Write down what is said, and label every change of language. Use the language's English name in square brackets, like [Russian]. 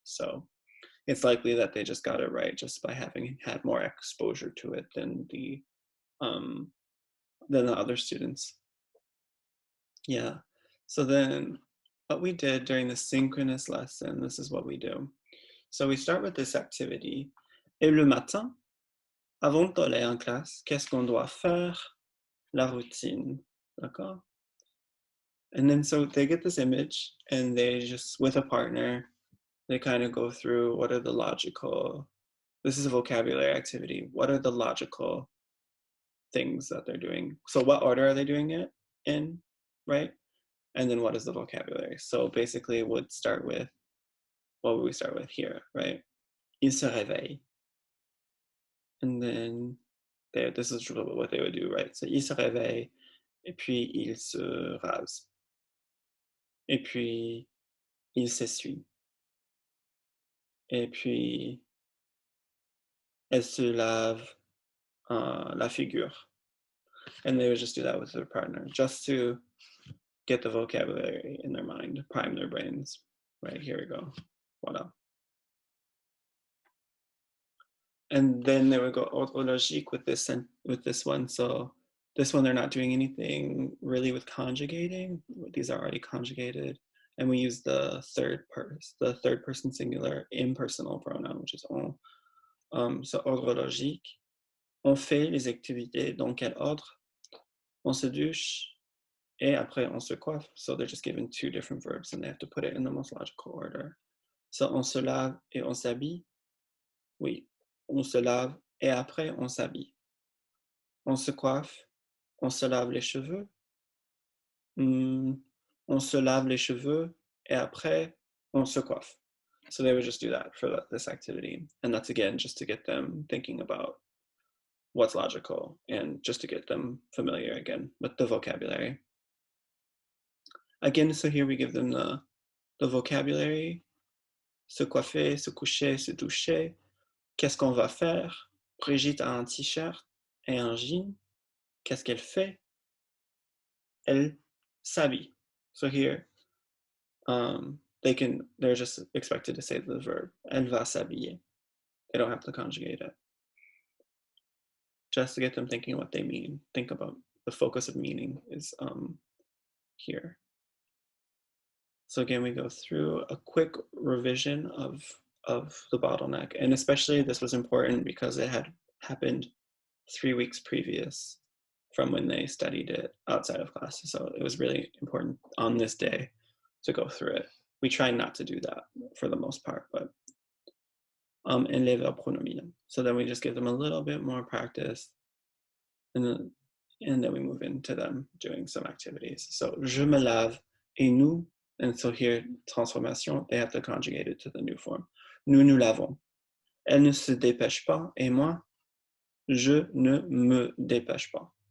[English] So it's likely that they just got it right just by having had more exposure to it um, than the other students. Yeah. So then what we did during the synchronous lesson, this is what we do. So we start with this activity. [French] Et le matin, avant d'aller en classe, qu'est-ce qu'on doit faire? La routine. D'accord? [English] And then so they get this image and they just, with a partner, they kind of go through what are the logical, this is a vocabulary activity. What are the logical things that they're doing? So what order are they doing it in, right? And then what is the vocabulary? So basically it would start with, what would we start with here, right? [French] Il se réveille. [English] And then this is what they would do, right? [French] So il se réveille, et puis il se rase. Et puis il s'essuie. Et puis elle se lave la figure. [English] And they would just do that with their partner, just to get the vocabulary in their mind, prime their brains. Right, here we go. [French] Voila. [English] And then they would go autologique with this one. So this one, they're not doing anything really with conjugating. These are already conjugated. And we use the third person singular impersonal pronoun, which is on. So autologique. [French] On fait les activités dans quel ordre? On se douche, et après on se coiffe. [English] So they're just given two different verbs and they have to put it in the most logical order. [French] So on se lave et on s'habille. Oui, on se lave et après on s'habille. On se coiffe, on se lave les cheveux. On se lave les cheveux et après on se coiffe. [English] So they would just do that for this activity. And that's again just to get them thinking about what's logical and just to get them familiar again with the vocabulary. Again, so here we give them the vocabulary. [French] Se coiffer, se coucher, se doucher. Qu'est-ce qu'on va faire? Brigitte a un t-shirt et un jean. Qu'est-ce qu'elle fait? Elle s'habille. [English] So here, they're just expected to say the verb. [French] Elle va s'habiller. [English] They don't have to conjugate it. Just to get them thinking what they mean. Think about the focus of meaning is here. So again, we go through a quick revision of the bottleneck. And especially this was important because it had happened 3 weeks previous from when they studied it outside of class. So it was really important on this day to go through it. We try not to do that for the most part, but and [French] les verbes pronominaux. [English] So then we just give them a little bit more practice and then we move into them doing some activities. So [French] je me lave et nous, [English] and so here transformation, they have to conjugate it to the new form. [French] Nous nous lavons. Elle ne se dépêche pas et moi je ne me dépêche pas.